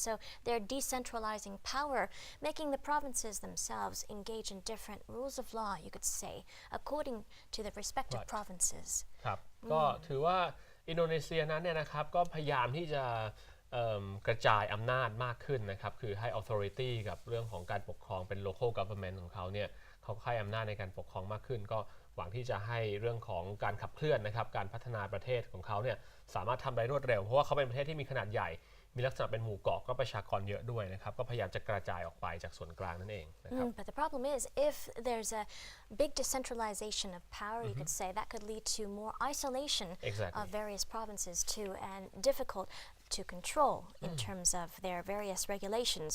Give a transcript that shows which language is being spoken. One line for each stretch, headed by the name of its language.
English: So they're decentralizing power, making the provinces themselves engage in different rules of law, you could say, according to the respective provinces.
Thai: ครับก็ถือว่าอินโดนีเซียนั้นเนี่ยนะครับก็พยายามที่จะกระจายอำนาจมากขึ้นนะครับคือให้ authority กับเรื่องของการปกครองเป็น local government ของเขาเนี่ยเขาให้อำนาจในการปกครองมากขึ้นก็หวังที่จะให้เรื่องของการขับเคลื่อนนะครับการพัฒนาประเทศของเขาเนี่ยสามารถทำได้รวดเร็วเพราะว่าเขาเป็นประเทศที่มีขนาดใหญ่ มีลักษณะเป็นหมู่เกาะก็ประชากรเยอะด้วยนะครับก็พยายามจะกระจายออกไปจากส่วนกลางนั่นเองนะครับ
English: But the problem is, if there's a big decentralization of power, you could say that could lead to more isolation Exactly. of various provinces too, and difficult to control in terms of their various regulations.